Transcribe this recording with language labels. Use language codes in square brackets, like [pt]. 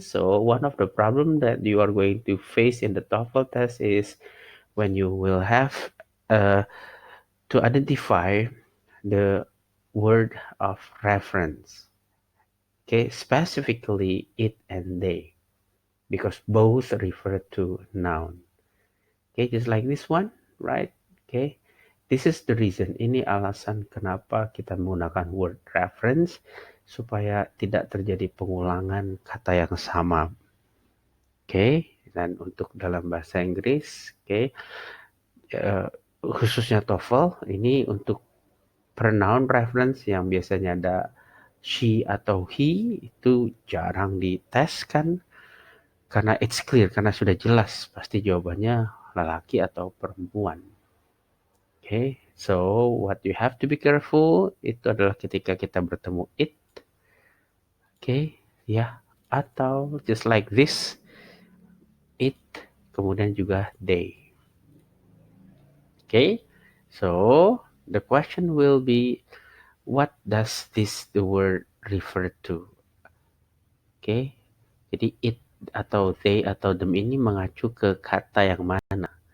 [en] So one of the problems that you are going to face in the TOEFL test is when you will have uh, to identify the word of reference. Okay, specifically it and they, because both refer to noun. Okay, just like this one, right? Okay, this is the reason. [id] Ini alasan kenapa kita menggunakan word reference supaya tidak terjadi pengulangan kata yang sama. Okay, dan untuk dalam bahasa Inggris, okay, khususnya TOEFL ini untuk pronoun reference yang biasanya ada she atau he itu jarang dites kan, karena [en] it's clear, [id] karena sudah jelas pasti jawabannya lelaki atau perempuan. [en] Okay, so what you have to be careful [id] itu adalah ketika kita bertemu [en] it, okay, ya, atau just like this, it, [id] kemudian juga [en] they. Okay, so the question will be, what does this the word refer to? [id] Okay, jadi it atau they atau them ini mengacu ke kata yang mana?